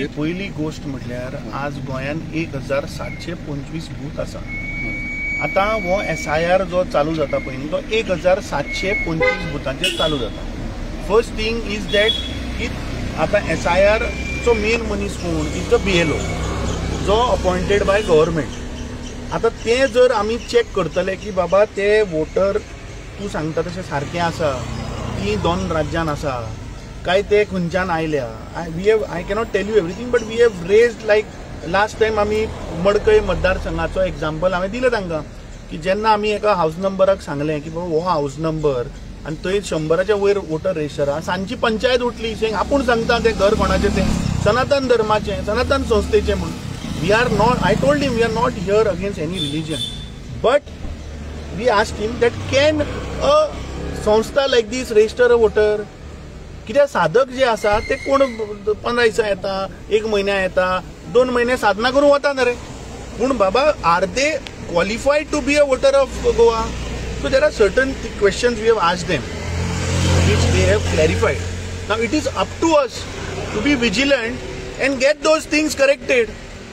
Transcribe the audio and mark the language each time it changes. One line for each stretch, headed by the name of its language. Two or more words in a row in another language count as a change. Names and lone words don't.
Konkani: पयली गोष्ट म्हटल्यार आज गोंयांत 1725 बूथ आसा आता हो SIR जो चालू जाता पळय तो 1725 बुथांचेर चालू जाता
English: First thing is that
Konkani: की आता SIR चो मेन मनीस कोण
English: is the BLO
Konkani: जो
English: appointed by government
Konkani: आता ते जर आमी चेक करतले की बाबा ते वोटर तूं सांगता तशें सारकें आसा ती 2 राज्यान आसा काय ते खंयच्यान आयल्या
English: I cannot tell you everything but we have raised like last time
Konkani: आमी मडकय मतदारसंघाचो एग्जाम्पल हांवें दिलें तांकां की जेन्ना आमी एका हाऊस नंबराक सांगलें की बाबा हो
English: house number
Konkani: आनी थंय 100च्या वयर
English: voter register
Konkani: आहा सांजची पंचायत उठली आपूण सांगता तें घर कोणाचें तें सनातन धर्माचें सनातन संस्थेचें
English: म्हणून we are not, I told him we are not here against any religion, but we asked him that can a संस्था like this register a voter
Konkani: कित्याक साधक जे आसा ते कोण 15 दिसा येता 1 म्हयन्या येता 2 म्हयने साधना करून वता ना रे पूण बाबा
English: are they qualified to be a voter of Goa so there are certain questions we have asked them which they have clarified now it is up to us to be vigilant and get those things corrected